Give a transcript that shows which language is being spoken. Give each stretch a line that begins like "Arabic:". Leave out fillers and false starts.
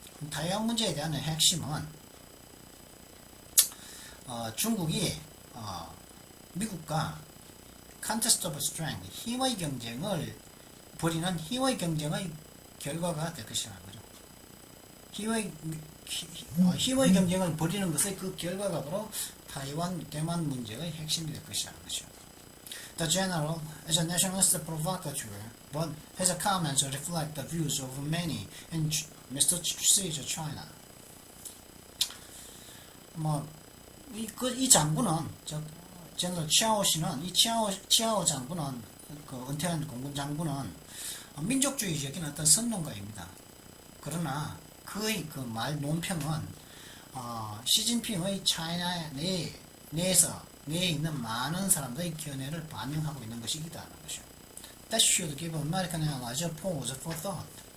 Korean: 타이완 문제에 대한 핵심은 중국이 미국과
English: contest of strength,
Korean: 힘의 경쟁을 벌이는 힘의 경쟁의 결과가 될 것이라는 거죠. 힘의 경쟁을 벌이는 것의 그 결과가 바로 대만 문제의 핵심이 될 것이라는 거죠.
English: The general is a nationalist provocateur, but his comments reflect the views of many in Mr. Xi's China.
Korean: 이 장군은, 제너럴 치아오 씨는, 이 치아오 장군은, 그 은퇴한 공군 장군은 민족주의적인 어떤 선동가입니다. 그러나 그의 그 말 논평은 시진핑의 차이나 내에 있는 많은 사람들의 견해를 반영하고 있는 것이기다는 것이죠.
English: That should give American allies a pause for thought.